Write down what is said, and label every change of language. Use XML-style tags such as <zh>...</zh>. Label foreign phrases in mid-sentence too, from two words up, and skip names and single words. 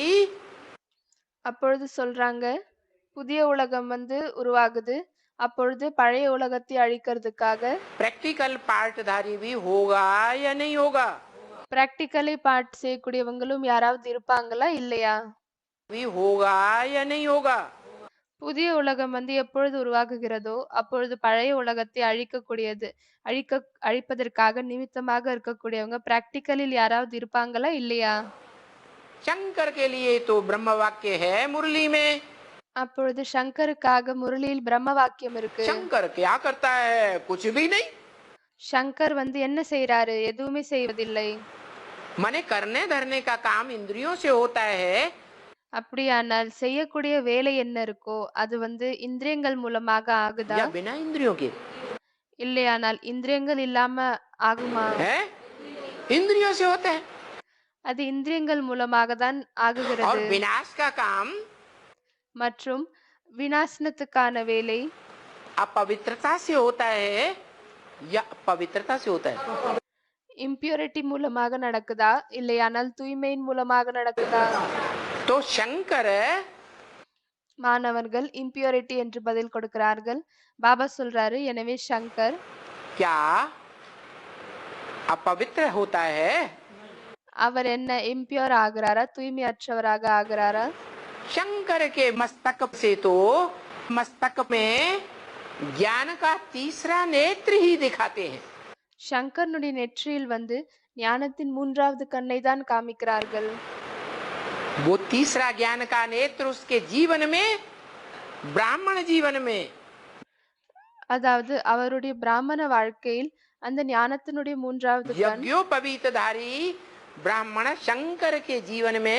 <ta>அப்பொழுது சொல்றாங்க புதிய உலகம் வந்து உருவாகுது. அப்பொழுது பழைய உலகத்தை அழிக்கிறதுக்காக</ta> <hi>प्रैक्टिकल पार्टधारी भी होगा या नहीं होगा?</hi> <en>practically part</en> <ta>செய்யக்கூடியவங்களும் யாராவது இருப்பாங்களா இல்லையா?</ta> <hi>भी होगा या नहीं होगा?</hi> <ta>புதிய உலகம் வந்து எப்பொழுது உருவாகுகிறதோ அப்பொழுது பழைய உலகத்தை அழிப்பதற்காக நிமித்தமாக இருக்கக்கூடியவங்க பிராக்டிக்கலில் யாராவது இருப்பாங்களா இல்லையா?</ta> <hi>शंकर के लिए तो ब्रह्म वाक्य है मुरली में।</hi> <ta>அப்பொழுது சங்கருக்காக முரளியில் பிரம்ம வாக்கியம் இருக்கு.</ta> <hi>शंकर क्या करता है? कुछ भी नहीं।</hi> <ta>சங்கர் வந்து என்ன செய்யறாரு? எதுவுமே செய்வதில்லை.</ta> <hi>माने करने धरने का काम इंद्रियों से होता है।</hi> <ta>அப்படியானால் செய்யக்கூடிய வேலை என்ன இருக்கோ அது வந்து இந்திரியங்கள் மூலமாக ஆகுதா?</ta> <hi>या बिना इंद्रियों के</hi> <ta>இல்லையானால் இந்திரியங்கள் இல்லாம ஆகுமா?</ta> <hi>है? इंद्रियों से होता है।</hi> <ta>அது இந்திரியங்கள் மூலமாக தான்</ta> <hi>और</hi> <ta>ஆகுகிறது.</ta> <hi>विनाश का काम</hi> <ta>மற்றும் விநாசனத்துக்கான வேலை</ta> <hi>अपवित्रता से होता है या पवित्रता से होता है?</hi> <ta>இம்பியூரிட்டி மூலமாக நடக்குதா இல்லையானால் தூய்மையின் மூலமாக நடக்குதா?</ta> <hi>तो शंकर</hi> <ta>மாணவர்கள் இம்பியூரிட்டி என்று பதில் கொடுக்கிறார்கள். பாபா சொல்றாரு எனவே சங்கர்</ta> <hi>क्या अपवित्र होता है?</hi> <ta>அவர் என்ன இம்பியூர் ஆகுறாரா? தூய்மையற்றவராக ஆகுறாரா?</ta> <hi>शंकर के मस्तक से तो मस्तक में ज्ञान का तीसरा नेत्र ही दिखाते हैं।</hi> <ta>சங்கர்னுடைய நெற்றியில் வந்து ஞானத்தின் 3வது கண்ணை தான் காமிக்கிறார்கள்.</ta> <hi>वो तीसरा ज्ञान का नेत्र उसके जीवन में, ब्राह्मण जीवन में</hi> <ta>அதாவது அவருடைய பிராமண வாழ்க்கையில் அந்த ஞானத்தினுடைய 3வது கண்</ta> <hi>यज्ञोपवीतधारी ब्राह्मण शंकर के जीवन में</hi>